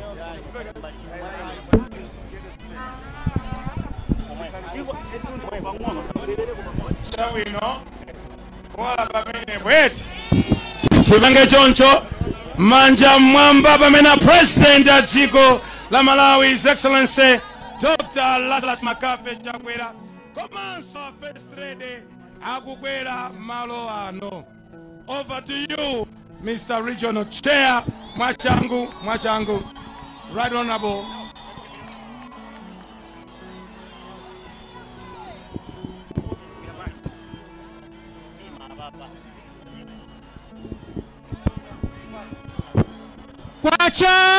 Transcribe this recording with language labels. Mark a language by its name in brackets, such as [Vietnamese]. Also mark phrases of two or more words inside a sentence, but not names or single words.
[Nyanja] Chawino wala pamene bweti Chibenge choncho manja mwamba pamene president a dziko la Malawi [English] His Excellency Dr. [Nyanja] Lazarus Makafe Chakwera komanso [English] first lady [Nyanja] akukwera malo ano. [English] Over to you, Mr. Regional Chair, Mwachangu, Right Honorable. [Nyanja] Kwacha!